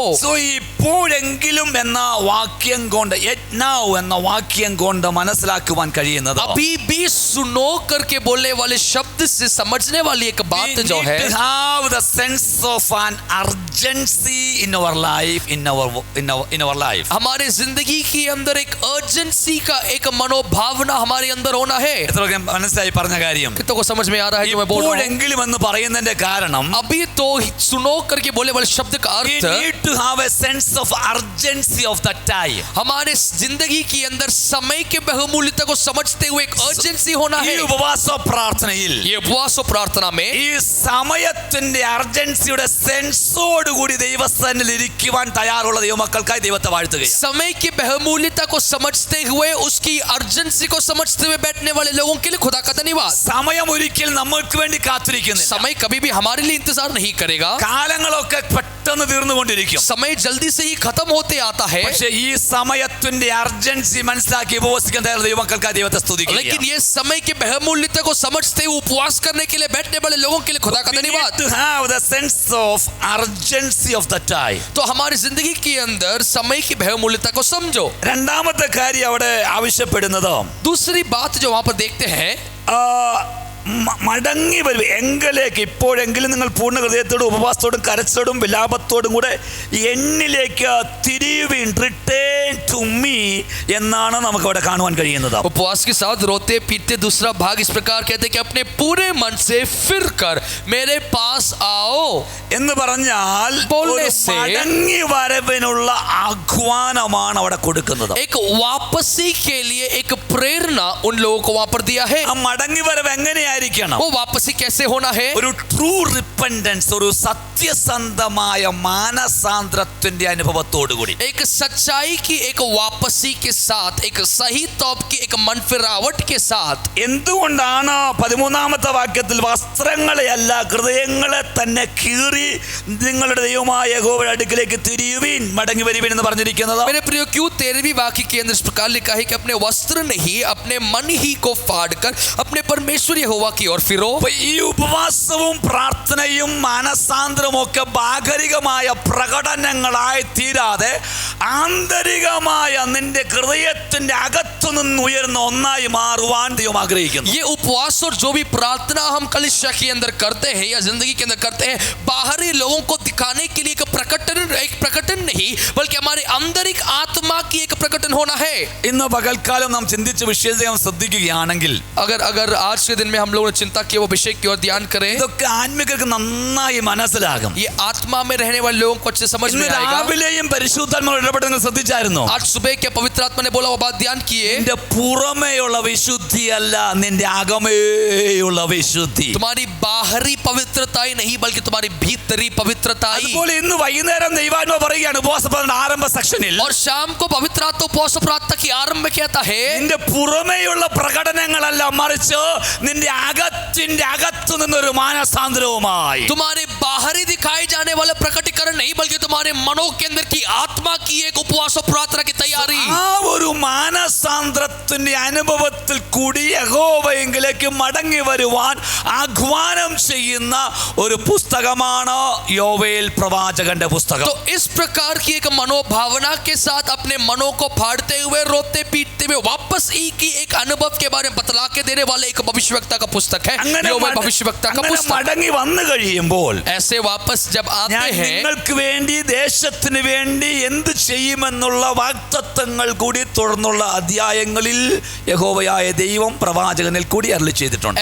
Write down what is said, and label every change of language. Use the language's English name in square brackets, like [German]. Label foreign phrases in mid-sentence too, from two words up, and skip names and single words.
[Malayalam] സോ ഇപ്പോഴെങ്കിലും എന്ന വാക്യം കൊണ്ട് now എന്ന വാക്യം കൊണ്ട് മനസ്സിലാക്കുവാൻ കഴിയുന്നത് [Hindi] अभी भी सुनो करके बोलने वाले शब्द से समझने वाली एक बात जो है, [English] we have the sense of an urgency in our life, in our life. [Hindi] हमारे जिंदगी के अंदर एक अर्जेंसी का एक मनोभावना हमारे अंदर होना है। [Malayalam] എത്രയൊക്കെ മനസ്സിലായി പറഞ്ഞ കാര്യം? [Hindi] कितनों को समझ में आ रहा है जो मैं बोल रहा हूं? [Malayalam] ഇപ്പോഴെങ്കിലും എന്ന് പറയുന്നതിന്റെ കാരണം [Hindi] अभी तो सुनो करके बोलने वाले शब्द का [English] we [Hindi] अर्थ [English] need to have a sense of urgency of that time. [Hindi] हमारे जिंदगी के अंदर समय के बहुमूल्यता को समझते हुए एक अर्जेंसी होना [Malayalam] ഈ [Hindi] है। [Malayalam] ഉപവാസ പ്രാർത്ഥനയിൽ [Hindi] ये उपवास और प्रार्थना में [Malayalam] ഈ സമയത്തിന്റെ അർജൻസിയുടെ സെൻസോട് കൂടി ദൈവസന്നിധിയിൽ ഇരിക്കുവാൻ തയ്യാറുള്ള ദൈവമക്കൾക്കായി ദൈവത്തെ വാഴ്ത്തുകയാണ്. [Hindi] समय की बहुमूल्यता को समझते हुए उसकी अर्जेंसी को समझते हुए बैठने वाले लोगों के लिए खुदा का धन्यवाद। [Malayalam] സമയം ഒരിക്കലും നമ്മൾക്ക് വേണ്ടി കാത്തിരിക്കുന്നില്ല. [Hindi] समय कभी भी हमारे लिए इंतजार नहीं करेगा। [Malayalam] കാലങ്ങളൊക്കെ പെട്ടെന്ന് തീർന്നുകൊണ്ടിരിക്കും. [Hindi] समय जल्दी से ही खत्म होते आता है। [Malayalam] പക്ഷേ ഈ സമയത്തിന്റെ അർജൻസി മനസ്സിലാക്കി ഉപവസിക്കാൻ തയ്യാറുള്ള ദൈവമക്കൾക്കായി ദൈവത്തെ സ്തുതിക്കുക. [Hindi] लेकिन ये समय की बहुमूल्यता को समझते हुए उपवास करने के लिए बैठने वाले लोगों के लिए खुदा का [English] We need [Hindi] धन्यवाद। [English] to have the sense of urgency of the time. [Hindi] तो हमारी जिंदगी के अंदर समय की बहुमूल्यता को समझो। [Malayalam] രണ്ടാമത്തെ കാര്യം അവിടെ ആവശ്യപ്പെടുന്നത് [Hindi] दूसरी बात जो वहां पर देखते हैं, [Malayalam] മടങ്ങി വരും എങ്കിലേക്ക്. ഇപ്പോഴെങ്കിലും നിങ്ങൾ പൂർണ്ണ ഹൃദയത്തോടും ഉപവാസത്തോടും കരച്ചിലോടും വിലാപത്തോടും കൂടെ എന്നിലേക്ക് തിരിയുവിൻ, [English] return to me [Malayalam] എന്നാണ് നമുക്ക് അവിടെ കാണുവാൻ കഴിയുന്നത്. [Hindi] उपवास के साथ रोते पीटते दूसरा भाग इस प्रकार कहते हैं कि अपने पूरे मन से फिर कर मेरे पास आओ। [Malayalam] എന്ന് പറഞ്ഞാൽ ഒരു മടങ്ങി വരവിനുള്ള ആഹ്വാനമാണ് അവിടെ കൊടുക്കുന്നത്. [Hindi] एक वापसी के लिए एक प्रेरणा उन लोगों को वहां पर दिया है। [Malayalam] ആ മടങ്ങി വരവ് എങ്ങനെയായിരിക്കണം? [Hindi] वो वापसी कैसे होना है? [Malayalam] ഒരു [English] true repentance, [Malayalam] ഒരു സത്യസന്ധമായ മാനസാന്തരത്തിന്റെ അനുഭവത്തോടു കൂടി, [Hindi] एक सच्चाई की एक वापसी के साथ, एक सही तौर की एक मन फिरावट के साथ। [Malayalam] എന്തുകൊണ്ടാണ് 13ാമത്തെ വാക്യത്തിൽ വസ്ത്രങ്ങളെയല്ല ഹൃദയങ്ങളെ തന്നെ കീറി നിങ്ങളുടെ ദൈവമായ യഹോവയുടെ അടുക്കലേക്ക് തിരിയുവിൻ, മടങ്ങി വരുവിൻ എന്ന് പറഞ്ഞിരിക്കുന്നത്? [Hindi] मेरे प्रियो, क्यों 13वीं वाक्य के अंदर इस प्रकार लिखा है कि अपने वस्त्र नहीं अपने मन ही को फाड़कर अपने परमेश्वर यहोवा की ओर फिरो। [Malayalam] ഈ ഉപവാസവും പ്രാർത്ഥനയും മാനസാന്തരവും ഒക്കെ ഭാഗരികമായ പ്രകടനങ്ങളായി തീരാതെ ആന്തരികമായ നിന്റെ ഹൃദയത്തിന്റെ അകത്തു നിന്ന് ഉയർന്ന ഒന്നായി മാറുവാൻ ദൈവം ആഗ്രഹിക്കുന്നു. [Hindi] ये उपवास और जो भी प्रार्थना हम कलिसिया के अंदर करते हैं या जिंदगी के अंदर करते हैं, बाहरी लोगों को दिखाने के लिए एक प्रकटन नहीं बल्कि हमारे आंतरिक आत्मा की एक प्रकटन होना है। [Malayalam] ഇന്ന് പകൽക്കാലം നാം ചിന്തിച്ച വിഷയത്തെ നാം ശ്രദ്ധിക്കുകയാണെങ്കിൽ [Hindi] अगर आज के दिन में हम लोगों ने चिंता किया वो विषय की ओर ध्यान करें, [Malayalam] ഇതൊക്കെ ആത്മികർക്ക് നന്നായി മനസ്സിലാകും. [Hindi] ये आत्मा में रहने वाले लोगों को अच्छे समझ में आएगा। [Malayalam] രാവിലെയും പരിശുദ്ധാത്മാവ് ഇടപെടുന്നത് ശ്രദ്ധിച്ചായിരുന്നു? [Hindi] आज सुबह क्या पवित्र आत्मा ने बोला वो बात ध्यान किए। [Malayalam] നിന്റെ പുറമേയുള്ള വിശുദ്ധിയല്ല, നിന്റെ അകമേയുള്ള വിശുദ്ധി. [Hindi] तुम्हारी बाहरी पवित्रता ही नहीं बल्कि तुम्हारी भीतरी पवित्रता ही। [Malayalam] അതുപോലെ ഇന്ന് വൈകുന്നേരം ദൈവാത്മാവ് പറയുകയാണ് ഉപവാസ പ്രാർത്ഥന ആരംഭ സെക്ഷനിൽ, [Hindi] और शाम को पवित्र आत्मा उपवास प्रार्थना की आरंभ में कहता है, [Malayalam] നിന്റെ പുറമേയുള്ള പ്രകടനങ്ങളല്ല, മറിച്ച് നിന്റെ അകത്തിന്റെ അകത്തു നിന്നൊരു മാനസാന്തരവുമായി, [Hindi] तुम्हारे बाहरी दिखाए जाने वाले प्रकटीकरण नहीं बल्कि तुम्हारे मनों के अंदर की आत्मा की एक उपवास और प्रार्थना की तैयारी। [Malayalam] ആ ഒരു മാനസാന്തരത്തെ മരണത്തിന്റെ അനുഭവത്തിൽ കൂടി യഹോവയെങ്കിലേക്ക് മടങ്ങി വരുവാൻ ആഹ്വാനം ചെയ്യുന്ന ഒരു പുസ്തകമാണ് യോവേൽ പ്രവാചകന്റെ പുസ്തകം. [Hindi] तो इस प्रकार की एक मनोभावना के साथ अपने मनों को फाड़ते हुए, रोते पीटते हुए वापस की एक अनुभव के बारे में बतला के देने वाले एक भविष्यवक्ता का पुस्तक है योवेल भविष्यवक्ता का पुस्तक. [Malayalam] മടങ്ങി വന്നു കഴിയുമ്പോൾ [Hindi] ऐसे वापस जब आते हैं, [Malayalam] നിങ്ങൾക്ക് വേണ്ടി ദേശത്തിന് വേണ്ടി എന്ത് ചെയ്യുമെന്നുള്ള വാഗ്ദത്തങ്ങൾ കൂടി തുടർന്നുള്ള അധ്യായങ്ങളിൽ യഹോവയായ ദൈവം പ്രവാചകനിൽ കൂടി അരുളി ചെയ്തിട്ടുണ്ട്.